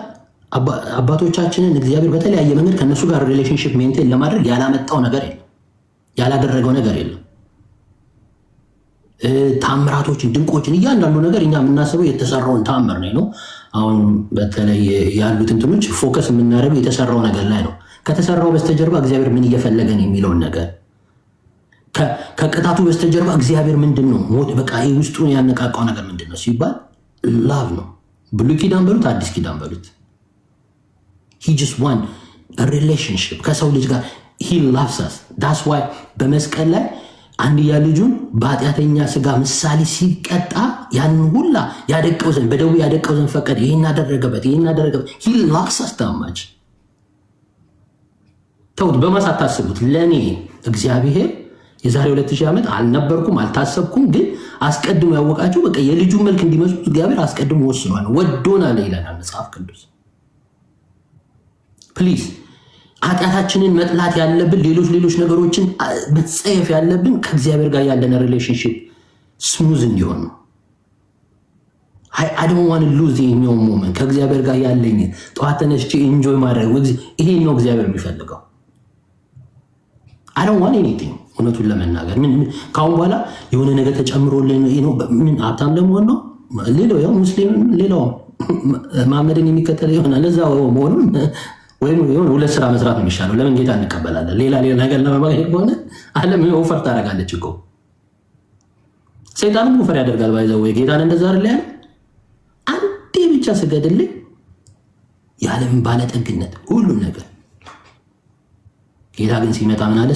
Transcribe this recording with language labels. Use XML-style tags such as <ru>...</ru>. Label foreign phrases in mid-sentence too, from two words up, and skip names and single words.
<am>አባቶቻችንን እግዚአብሔር በተለያየ መንገድ ከነሱ ጋር</am> <en>relationship maintain</en> <am>ለማድረግ ያላመጣው ነገር የለም፣ ያላደረገው ነገር የለም። ታምራቶችን፣ ድንቆችን፣ እያንዳንዱ ነገር እኛ የምናስበው የተሰራውን ታምር ነው። አሁን በተለይ ያሉት እንትኖች ፎከስ የምናደርገው የተሰራው ነገር ላይ ነው። ከተሰራው በስተጀርባ እግዚአብሔር ምን እየፈለገን የሚለውን ነገር ከቅጣቱ በስተጀርባ እግዚአብሔር ምንድን ነው በቃ ውስጡን ያነቃቃው ነገር ምንድን ነው ሲባል ላቭ ነው። ብሉይ ኪዳን በሉት አዲስ ኪዳን በሉት</am> <en>he just want a relationship</en> <am>ከሰው ልጅ ጋር</am> <en>he loves us. that's why</en> <am>በመስቀል ላይ አንድያ ልጁን በኃጢአተኛ ስጋ ምሳሌ ሲቀጣ ያንን ሁላ ያደቀው ዘንድ በደዌ ያደቀው ዘንድ ፈቀደ። ይሄን አደረገበት።</am> <en>he loves us that much።</en> <am>ተውት፣ በማሳት ታስቡት። ለኔ እግዚአብሔር የዛሬ 2000 ዓመት አልነበርኩም አልታሰብኩም፣ ግን አስቀድሞ ያወቃቸው በቃ የልጁ መልክ እንዲመስሉ እግዚአብሔር አስቀድሞ ወስኗል። ወዶናል ይለናል መጽሐፍ ቅዱስ። ፕሊዝ ኃጢአታችንን መጥላት ያለብን ሌሎች ነገሮችን መጸየፍ ያለብን ከእግዚአብሔር ጋር ያለን</am> <en>relationship smooth</en> <am>እንዲሆን ነው።</am> <en>I don't want to lose in your moment</en> <am>ከእግዚአብሔር ጋር ያለኝ ጠዋት ተነስቼ ኢንጆይ ማድረግ ይሄ ነው እግዚአብሔር የሚፈልገው።</am> <en>I don't want anything</en> <am>እውነቱን ለመናገር ምን ካሁን በኋላ የሆነ ነገር ተጨምሮልን ነው ምን ሀብታም ለመሆን ነው። ሌላው ያው ሙስሊም ሌላው ማመድን የሚከተል ይሆናል ለዛው መሆኑን ወይም የሆነ 2 ስራ መስራት ነው የሚሻለው። ለምን ጌታ እንቀበላለን? ሌላ ነገር ለማግኘት ከሆነ ዓለም ኦፈር ታደርጋለች እኮ። ሰይጣንም ኦፈር ያደርጋል። ባይዘው ጌታን እንደዛ አይደል ያለ አንዴ ብቻ ስገድልኝ የዓለም ባለጠግነት ሁሉም ነገር። ጌታ ግን ሲመጣ ምን አለ?</am>